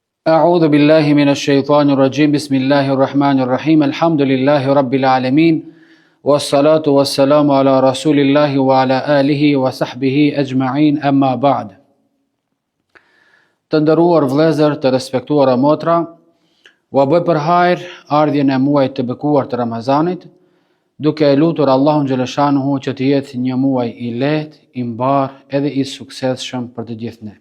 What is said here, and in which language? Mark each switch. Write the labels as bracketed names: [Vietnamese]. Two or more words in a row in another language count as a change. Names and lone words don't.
[Arabic] أعوذ بالله من الشيطان الرجيم بسم الله الرحمن الرحيم الحمد لله رب العالمين والصلاة والسلام على رسول الله وعلى آله وصحبه أجمعين أما بعد. [Albanian] Të nderuar vëllezër, të respektuara motra, u bëj për hajër ardhjen e muajit të bekuar të Ramazanit, duke e lutur Allahun xhaleshanuhu që të jetë një muaj i lehtë, i mbar edhe i suksesshëm për të gjithë ne.